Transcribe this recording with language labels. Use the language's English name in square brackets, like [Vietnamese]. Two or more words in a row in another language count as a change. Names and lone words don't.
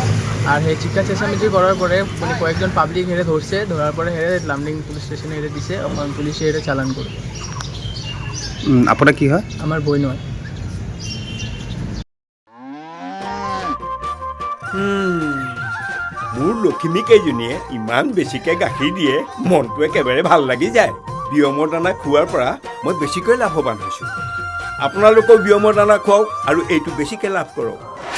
[Bangla] আর হে চিৎকার চেঁচামেচি করার পরে মানে কয়েকজন পাবলিক হেরে ধরছে, ধরার পরে হেরে লামডিং [English] police station [Bangla] হেরে দিছে, পুলিশে হেরে চালান করে। আপনার কি হয়? আমার বই নয়। [Assamese] মোৰ লখিমীকেইজনীয়ে ইমান বেছিকৈ গাখীৰ দিয়ে, মনটো একেবাৰে ভাল লাগি যায়। বিয়মৰ দানা খোৱাৰ পৰা মই বেছিকৈ লাভৱান হৈছোঁ। আপোনালোকেও বিয়মৰ দানা খুৱাওক আৰু এইটো বেছিকৈ লাভ কৰক।